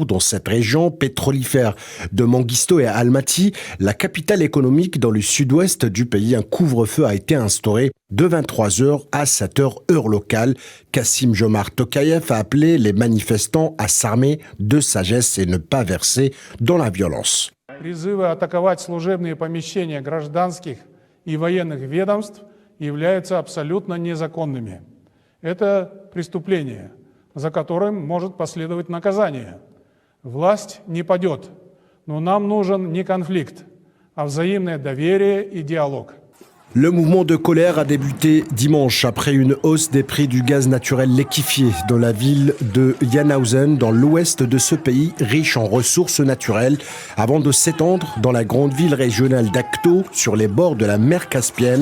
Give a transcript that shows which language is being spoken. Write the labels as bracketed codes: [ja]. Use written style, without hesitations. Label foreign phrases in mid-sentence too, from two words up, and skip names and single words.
[fr] Dans cette région pétrolifère de Manguisto et Almaty, la capitale économique dans le sud-ouest du pays, un couvre-feu a été instauré de 23h à 7h heure locale. Kassym-Jomart Tokayev a appelé les manifestants à s'armer de sagesse et ne pas verser dans la violence. [ru] Призывы атаковать служебные помещения гражданских и военных ведомств являются абсолютно незаконными. Это преступление, за которым может последовать наказание. Власть не падет, но нам нужен не конфликт, а взаимное доверие и диалог. [fr] Le mouvement de colère a débuté dimanche après une hausse des prix du gaz naturel liquéfié dans la ville de Jannhausen, dans l'ouest de ce pays riche en ressources naturelles, avant de s'étendre dans la grande ville régionale d'Akto, sur les bords de la mer Caspienne.